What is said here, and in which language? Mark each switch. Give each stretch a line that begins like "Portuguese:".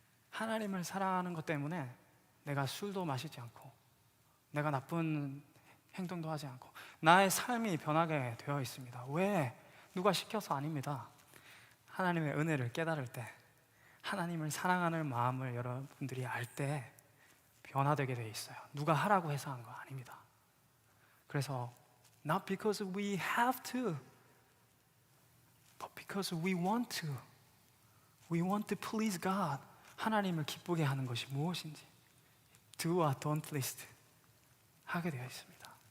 Korean: 하나님을 사랑하는 것 때문에 내가 술도 마시지 않고 내가 나쁜 행동도 하지 않고 나의 삶이 변하게 되어 있습니다. 왜? 누가 시켜서 아닙니다. 하나님의 은혜를 깨달을 때, 하나님을 사랑하는 마음을 여러분들이 알 때 변화되게 되어 있어요. 누가 하라고 해서 한 거 아닙니다. 그래서
English: not because we have to, but because we want to. We want to please God.
Korean: 하나님을 기쁘게 하는 것이 무엇인지 do와 don't list 하게 되어 있습니다.